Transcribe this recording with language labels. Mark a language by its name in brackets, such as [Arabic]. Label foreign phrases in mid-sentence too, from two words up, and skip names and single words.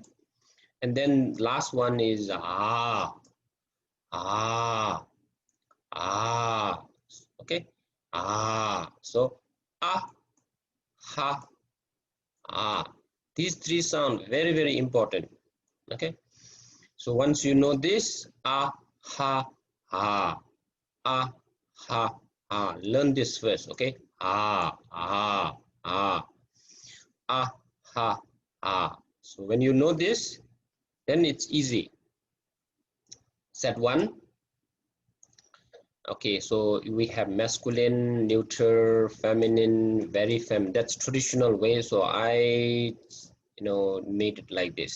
[English] And then last one is Ah. Okay, so ha, These three sound very, very important. Okay. So once you know this, ah, ha, ha, ah, ha, ha. Learn this first. Okay. Ah, ah, ah, ah, ha, ha. So when you know this, then it's easy. Set one. Okay, so we have masculine, neuter, feminine, very feminine. That's traditional way. So I, made it like this.